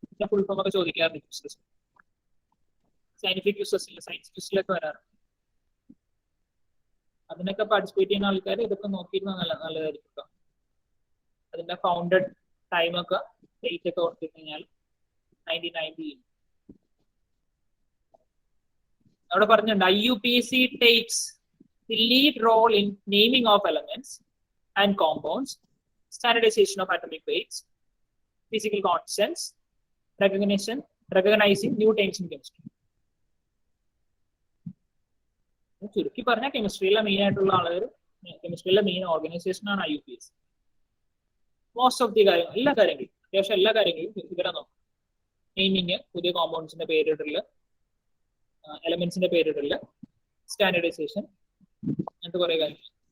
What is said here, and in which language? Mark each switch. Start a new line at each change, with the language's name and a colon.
Malayalam: Full form ഒക്കെ ചോദിക്കാറുണ്ട് quizzes, scientific ക്വിസസിൽ, science ക്വിസിലൊക്കെ വരാറുണ്ട്. അതിനൊക്കെ പാർട്ടിസിപ്പേറ്റ് ചെയ്യുന്ന ആൾക്കാർ ഇതൊക്കെ നോക്കിയിരുന്ന നല്ലതായിരിക്കും കേട്ടോ. അതിന്റെ ഫൗണ്ടഡ് ടൈമൊക്കെ ഡേറ്റ് ഒക്കെ ഓർത്തിട്ട് കഴിഞ്ഞാൽ 1990 അവിടെ പറഞ്ഞിട്ടുണ്ട്.
English: IUPAC takes the lead role in naming of elements and compounds, standardization of atomic weights, physical constants, recognizing new terms in chemistry.
Malayalam: ചുരുക്കി പറഞ്ഞാൽ കെമിസ്ട്രിയിലെ മെയിൻ ആയിട്ടുള്ള ആളുകൾ, കെമിസ്ട്രിയിലെ മെയിൻ ഓർഗനൈസേഷൻ ആണ് IUPAC. മോസ്റ്റ് ഓഫ് ദി കാര്യങ്ങൾ, എല്ലാ കാര്യങ്ങളും, അത്യാവശ്യം എല്ലാ കാര്യങ്ങളും ഇവിടെ നോക്കും. നെയിമിങ്, പുതിയ കോമ്പൗണ്ട്സിന്റെ പേരിടല്, എലമെന്റ്സിന്റെ പേരിടല്, സ്റ്റാൻഡേർഡൈസേഷൻ, അങ്ങനത്തെ കുറെ കാര്യങ്ങൾ.